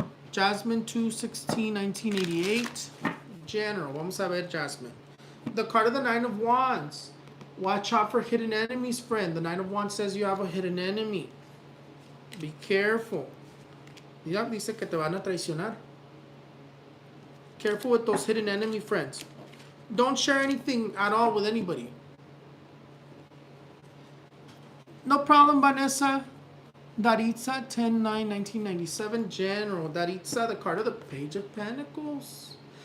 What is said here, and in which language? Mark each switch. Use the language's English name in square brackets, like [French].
[Spanish] Jasmine, 2/16/1988. General, vamos a ver, Jasmine. [English] The card of the Nine of Wands. Watch out for hidden enemies, friend. The Nine of Wands says you have a hidden enemy. Be careful. [Spanish] Ya dice que te van a traicionar. [English] Careful with those hidden enemy friends. Don't share anything at all with anybody. No problem, Vanessa. Daritza, 10/9/1997. General. Daritza, the card of the Page of Pentacles.